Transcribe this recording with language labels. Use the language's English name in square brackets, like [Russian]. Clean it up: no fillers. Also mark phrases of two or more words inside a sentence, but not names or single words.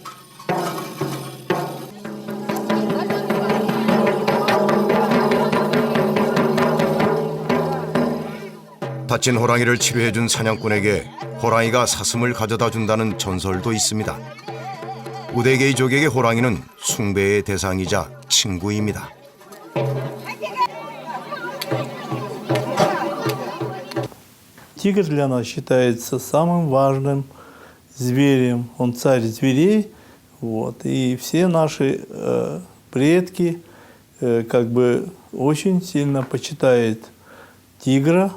[Korean] 다친 호랑이를 치료해준 사냥꾼에게 호랑이가 사슴을 가져다 준다는 전설도 있습니다. 우대게이족에게 호랑이는 숭배의 대상이자 친구입니다. [Russian] Тигр для нас считается самым важным зверем. Он царь зверей. Вот. И все наши предки как бы очень сильно почитают тигра.